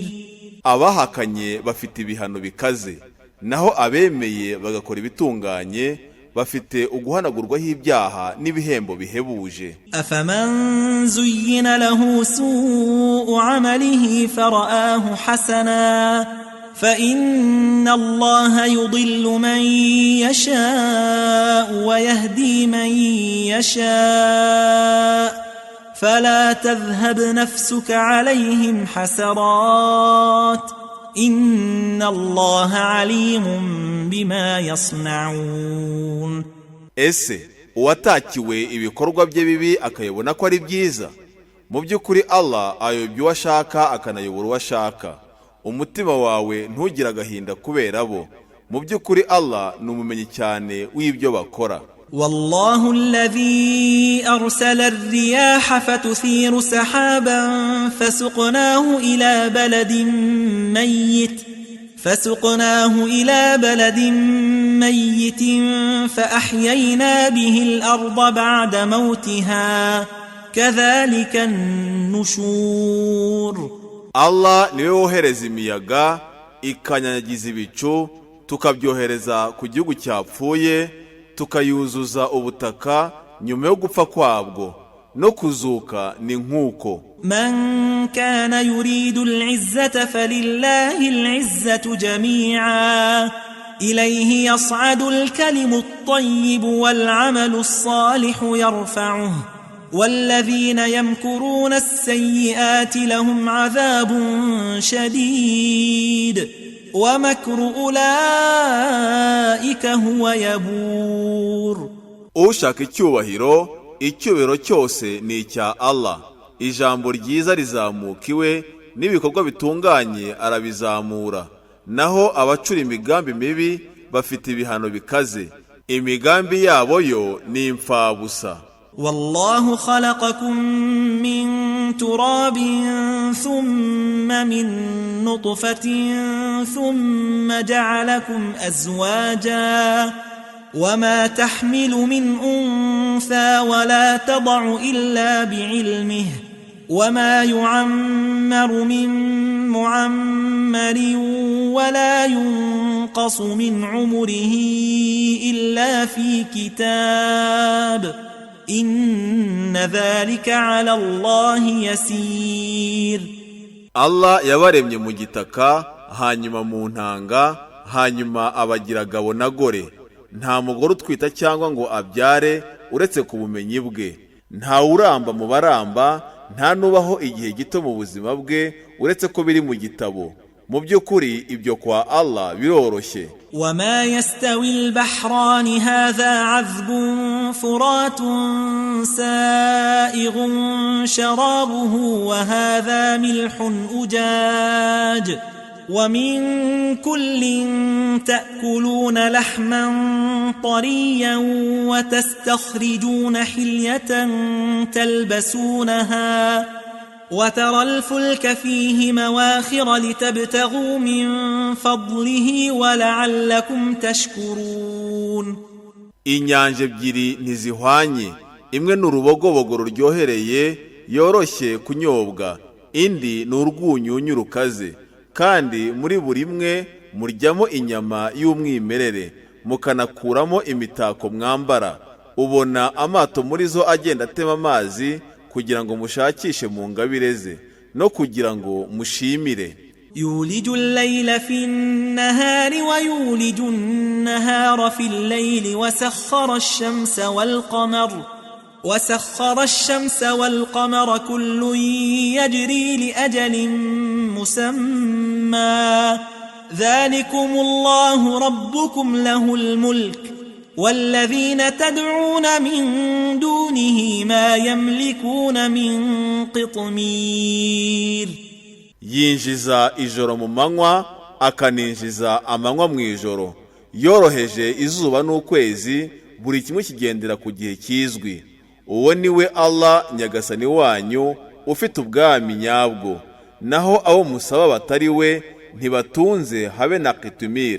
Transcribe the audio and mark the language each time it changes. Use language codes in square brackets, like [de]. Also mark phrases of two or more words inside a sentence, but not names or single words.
[rw] Abahakanye bafite ibihano bikaze, naho abemeye bagakora ibitunganye bafite uguhanagurwaho ibyaha n'ibihembo bihebuje. [ar] أفمن زين له سوء عمله فرآه حسنا فإن الله يضل من يشاء ويهدي من يشاء فلا تذهب نفسك عليهم حسرات إن الله عليم بما يصنعون. [rw] Ese uwatakiwe ibikorwa bye bibi akayobona ko ari byiza? Mu by'ukuri Allah ayobya uwo ashaka akanayobora uwo ashaka. Umutima wawe ntugira agahinda kubera bo, mu by'ukuri Allah ni umumenyi cyane w'ibyo bakora. [ar] والله الذي أرسل الرياح فتثير سحابا فسقناه إلى بلد ميت فأحيينا به الأرض بعد موتها كذلك النشور. [rw] Allah niwe wohereza imiyaga ikanyanyagiza ibicu, tukabyohereza ku gihugu cyapfuye, tukayuzuza ubutaka nyuma yo gupfa kwabwo, no kuzuka ni nk'uko. [ar] من كان يريد العزة فلله العزة جميعا إليه يصعد الكلم الطيب والعمل الصالح يرفعه والذين يمكرون السيئات لهم عذاب شديد ومكر أولئك هو يبور. [rw] ushaka icyubahiro cyose ni icya Allah. Ijambo ryiza rizamukiwe n'ibikorwa bitunganye arabizamura. Naho abacura imigambi mibi bafite ibihano bikaze. Imigambi yabo yo ni impfabusa. [ar] والله خلقكم من تراب ثم من نطفة ثم جعلكم أزواجا وما تحمل من أنثى ولا تضع إلا بعلمه وما يعمر من معمر ولا ينقص من عمره إلا في كتاب إن ذلك على الله يسير. [rw] Allah yabaremye mu gitaka, hanyuma mu ntanga, hanyuma abagira gabo na gore. Nta mugore utwita cyangwa ngo abyare uretse ku bumenyi bwe. Nta uramba mu baramba, nta nubaho igihe gito mu buzima bwe uretse ko biri mu gitabo. Mu by'ukuri ibyo kwa Allah biroroshye. [ar] وما يستوي البحران هذا عذب فرات سائغ شرابه وهذا ملح أجاج ومن كل تأكلون لحما طريا وتستخرجون حلية تلبسونها وترى الفلك فيه مواخر لتبتغوا من فضله ولعلكم تشكرون. [rw] Inyanja ebyiri ntizihwanye, imwe n'urubogobogo ruryohereye yoroshye kunyobwa, indi n'urwunyunyu rukaze, kandi muri buri imwe muryamo inyama y'umwimerere mukanakuramo imitako mwambara. Ubona amato muri zo agenda atema amazi kugira ngo mushakishe mu ngabire ze no kugira ngo mushimire. [ar] يولج الليل في النهار ويولج النهار في الليل وسخر الشمس والقمر كل يجري لأجل مسمى ذلكم الله ربكم له الملك والذين تدعون من دونه ما يملكون من قطمير. [rw] Yinjiza ijoro mu manywa akaninjiza amanywa mu ijoro, yoroheje izuba n'ukwezi, buri kimwe kigendera ku gihe kizwi. Uwo niwe Allah nyagasani wanyu ufite ubwami nyabwo, naho abo musaba batari we ntibatunze habe na qitumir.